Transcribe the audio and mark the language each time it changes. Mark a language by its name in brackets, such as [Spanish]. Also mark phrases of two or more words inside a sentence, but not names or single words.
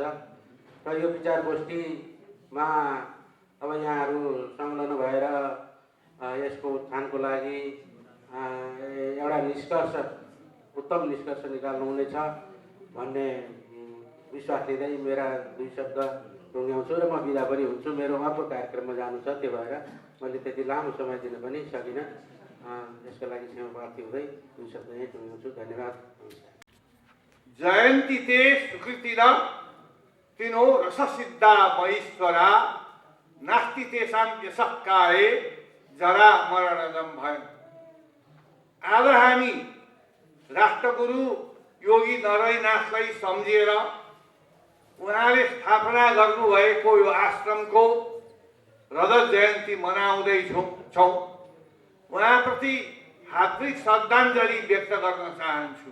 [Nepali] र यो विचार गोष्ठीमा अब यहाँहरू संलग्न भएर यसको उत्थानको लागि एउटा निष्कर्ष, उत्तम निष्कर्ष निकाल्नुहुनेछ भन्ने विश्वास लिँदै मेरा 2 शब्द टुङ्ग्याउँछु र म बिदा पनि हुन्छु। मेरो अर्को कार्यक्रममा जानु छ, त्यो भएर मैले त्यति लामो समय दिन पनि सकिनँ। यसको लागि क्षमा प्रार्थी हुँदै 2 शब्द यहीँ टुङ्ग्याउँछु। धन्यवाद। [Sanskrit] जयन्ती ते सुकृतिर तिनो रससिद्धा महेश्वरा नास्ति तेषां यशः काले जरा मरणजम भयम्। [Nepali] आज हामी राष्ट्रगुरु योगी नारायणनाथलाई सम्झेर उहाँले स्थापना गर्नुभएको यो आश्रमको रजत जयन्ती मनाउँदैछौँ। उहाँप्रति हार्दिक श्रद्धाञ्जली व्यक्त गर्न चाहन्छु।